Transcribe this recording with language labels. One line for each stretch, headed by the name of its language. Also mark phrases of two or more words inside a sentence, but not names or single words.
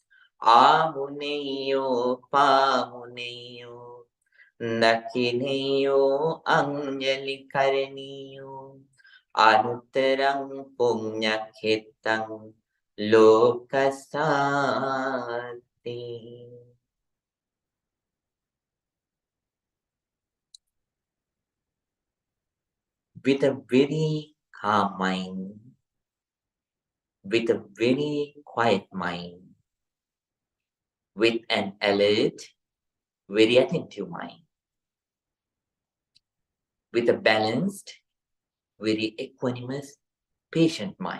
Pali: Amuneyo pamuneyo Dakineyo anjali karaniyo Anuttarang punyakhetang lokasati.
English: With a very calm mind, with a very quiet mind, with an alert, very attentive mind, with a balanced, very equanimous, patient mind.